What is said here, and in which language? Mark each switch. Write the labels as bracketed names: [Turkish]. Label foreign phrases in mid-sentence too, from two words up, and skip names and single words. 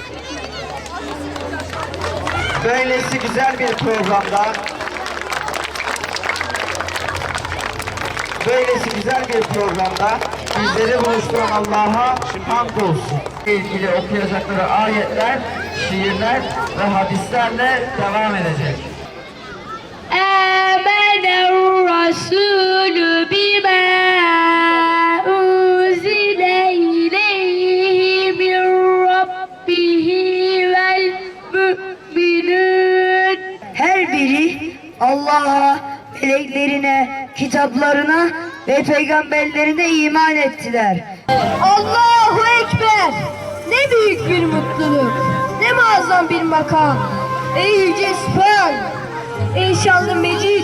[Turkish] Böylesi güzel bir programda bizleri buluşturan Allah'a hamdolsun. İlgili okuyacakları ayetler, şiirler ve hadislerle devam edecek. [Arabic] آمن الرسول بما أنزل إليه من ربه والمؤمنون. [Turkish] Her biri Allah'a, meleklerine, kitaplarına ve peygamberlerine iman ettiler. Allahu Ekber! Ne büyük bir mutluluk, ne muazzam bir makam. Ey yüce Sübhan, ey şanlı Mecid.